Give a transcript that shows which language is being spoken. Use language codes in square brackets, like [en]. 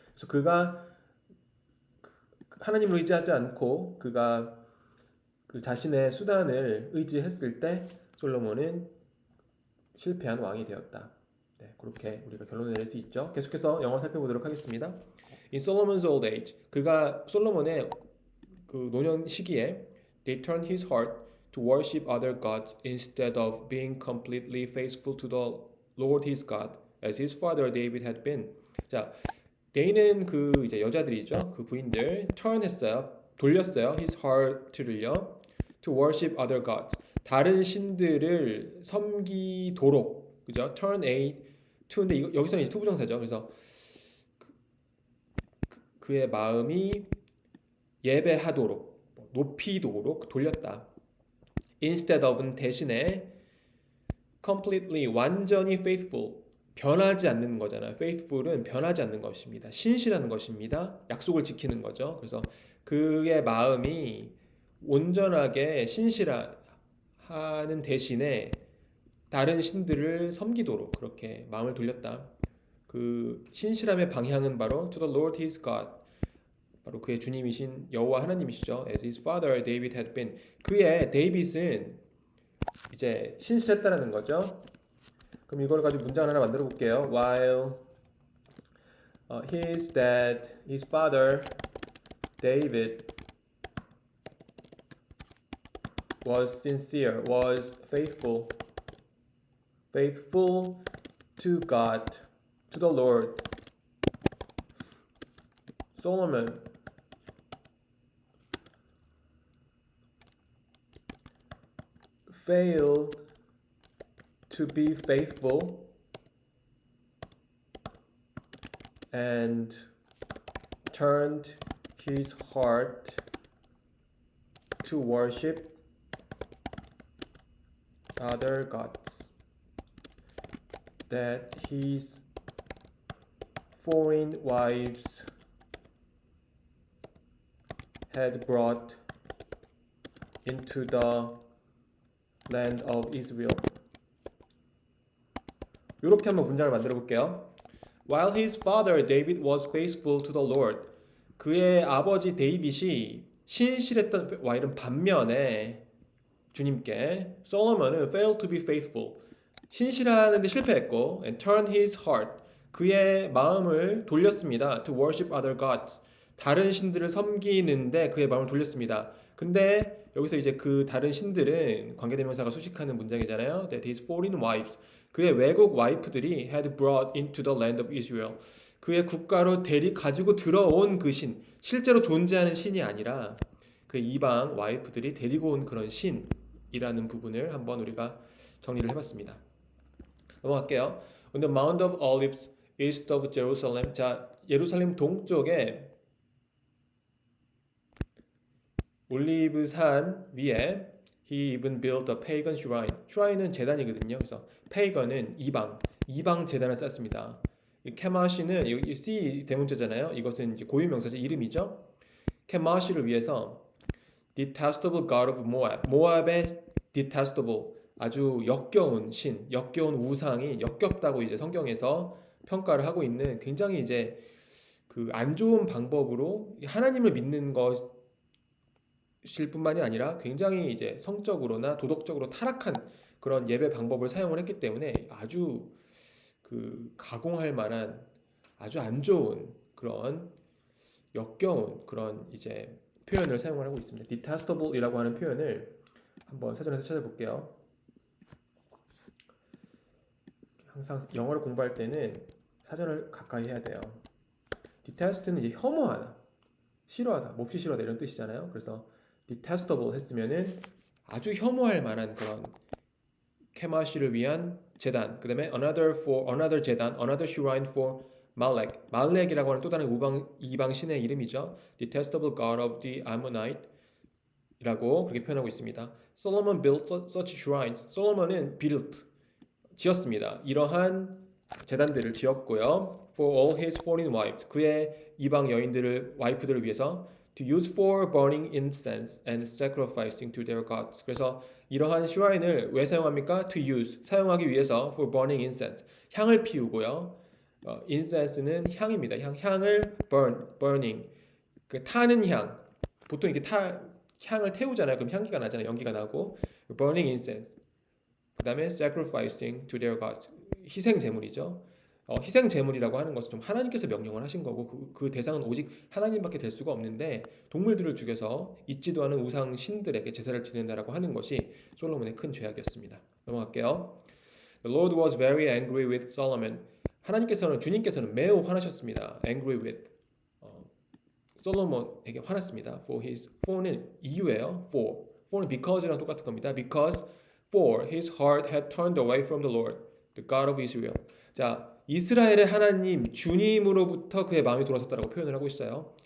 [ko] 그래서 그가 하나님을 의지하지 않고 그가 그 자신의 수단을 의지했을 때 솔로몬은 실패한 왕이 되었다. 네, 그렇게 우리가 결론을 내릴 수 있죠. 계속해서 영어 살펴보도록 하겠습니다. [en] In Solomon's old age, [ko] 그가 솔로몬의 그 노년 시기에 [en] they turned his heart to worship other gods instead of being completely faithful to the Lord his God, as his father David had been. [ko] 자, they는 그 이제 여자들이죠. 그 부인들 turn했어요. 돌렸어요. [en] his heart [ko] 를요. [en] to worship other gods. [ko] 다른 신들을 섬기도록. 그죠? turn a to인데 여기서는 이제 투부정사죠. 그래서 그의 마음이 예배하도록 높이도록 돌렸다. [en] instead of [ko] 는 대신에 completely 완전히 faithful 변하지 않는 거잖아요. faithful은 변하지 않는 것입니다. 신실한 것입니다. 약속을 지키는 거죠. 그래서 그의 마음이 온전하게 신실하는 대신에 다른 신들을 섬기도록 그렇게 마음을 돌렸다. 그 신실함의 방향은 바로 [en] to the Lord his God. [ko] 바로 그의 주님이신 여호와 하나님이시죠. [en] As his father David had been. [ko] 그의 데이빗은 이제 신실했다는 거죠. 그럼 이걸 가지고 문장을 하나 만들어 볼게요. [en] While his dad, his father David was sincere, was faithful to God, to the Lord. Solomon failed to be faithful and turned his heart to worship other gods that his foreign wives had brought into the land of Israel. [ko] 이렇게 한번 문장을 만들어 볼게요. [en] While his father David was faithful to the Lord, [ko] 그의 아버지 데이빗이 신실했던 [en] while은 반면에 주님께 솔로몬은 failed to be faithful [ko] 신실하는데 실패했고 [en] and turned his heart [ko] 그의 마음을 돌렸습니다. [en] to worship other gods [ko] 다른 신들을 섬기는데 그의 마음을 돌렸습니다. 근데 여기서 이제 그 다른 신들은 관계대명사가 수식하는 문장이잖아요. [en] That his foreign wives [ko] 그의 외국 와이프들이 [en] had brought into the land of Israel [ko] 그의 국가로 가지고 들어온 그 신 실제로 존재하는 신이 아니라 그 이방 와이프들이 데리고 온 그런 신이라는 부분을 한번 우리가 정리를 해봤습니다. 넘어갈게요. [en] On the Mount of Olives east of Jerusalem [ko] 자 예루살렘 동쪽에 올리브산 위에 [en] he even built a pagan shrine. [ko] shrine은 제단이거든요. 그래서 pagan은 이방 제단을 쌓습니다. 케마시는 여기 C 대문자잖아요. 이것은 이제 고유명사죠. 이름이죠. 케마시를 위해서 [en] detestable god of Moab. 모압의 detestable [ko] 아주 역겨운 신, 역겨운 우상이 역겹다고 이제 성경에서 평가를 하고 있는 굉장히 이제 그 안 좋은 방법으로 하나님을 믿는 것일 뿐만이 아니라 굉장히 이제 성적으로나 도덕적으로 타락한 그런 예배 방법을 사용을 했기 때문에 아주 그 가공할 만한 아주 안 좋은 그런 역겨운 그런 이제 표현을 사용을 하고 있습니다. detestable이라고 하는 표현을 한번 사전에서 찾아볼게요. 항상 영어를 공부할 때는 사전을 가까이 해야 돼요. detest는 이제 혐오하다, 싫어하다, 몹시 싫어하다 이런 뜻이잖아요. 그래서 detestable 했으면은 아주 혐오할 만한 그런 케마시를 위한 제단, 그다음에 another 제단, [en] another shrine for Malek. [ko] 말렉이라고 하는 또 다른 이방 신의 이름이죠. [en] detestable god of the Ammonite이라고 [ko] 그렇게 표현하고 있습니다. [en] Solomon built such shrines. [ko] 솔로몬은 built 지었습니다. 이러한 제단들을 지었고요. [en] For all his foreign wives. [ko] 그의 이방 여인들을 와이프들을 위해서 [en] to use for burning incense and sacrificing to their gods. [ko] 그래서 이러한 슈라인을 왜 사용합니까? [en] To use [ko] 사용하기 위해서 [en] for burning incense [ko] 향을 피우고요. incense는 향입니다. 향을 burning 그 타는 향 보통 이렇게 향을 태우잖아요. 그럼 향기가 나잖아요. 연기가 나고 [en] burning incense [ko] 그 다음에 [en] sacrificing to their gods [ko] 희생 제물이죠. 희생 제물이라고 하는 것은 좀 하나님께서 명령을 하신 거고 그 대상은 오직 하나님밖에 될 수가 없는데 동물들을 죽여서 있지도 않은 우상 신들에게 제사를 지낸다라고 하는 것이 솔로몬의 큰 죄악이었습니다. 넘어갈게요. [en] The Lord was very angry with Solomon. [ko] 주님께서는 매우 화나셨습니다. [en] Angry with [ko] 솔로몬에게 화났습니다. for는 이유예요. for는 because랑 똑같은 겁니다. [en] Because for his heart had turned away from the Lord, the God of Israel. [ko] 자, 이스라엘의 하나님 주님으로부터 그의 마음이 돌아섰다라고 표현을 하고 있어요.